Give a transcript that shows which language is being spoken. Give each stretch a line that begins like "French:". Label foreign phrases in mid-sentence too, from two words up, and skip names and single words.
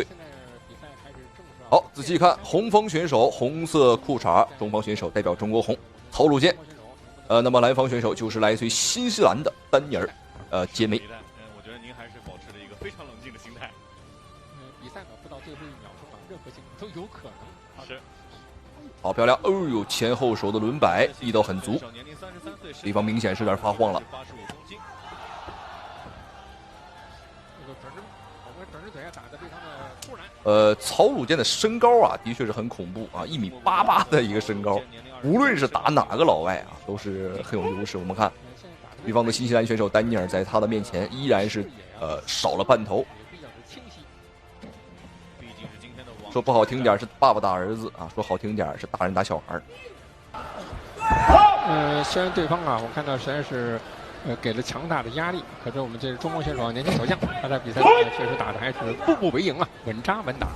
Chinese: 好，仔細看，紅方選手紅色褲衩，中方選手代表中國紅，曹魯健。那麼藍方選手就是來自於新西蘭的丹尼爾，杰梅。我覺得您還是保持了一個非常冷靜的心態。比賽呢，不到最後1秒鐘啊，任何情況都有可能。是。好漂亮！哦呦，前後手的輪擺力道很足，对方明顯是有點發慌了。曹鲁健的身高啊，的确是很恐怖啊，1.88米的一个身高，无論是打哪個老外啊，都是很有優勢。我們看對方的新西蘭選手丹尼爾在他的面前依然是少了半頭。說不好聽點是爸爸打兒子啊，說好聽點是大人打小孩。雖然對方啊，我看到實在是給了強大的壓力，可是我們這中國選手年輕小將，他在比賽中確實打的還是步步為營啊，穩扎穩打。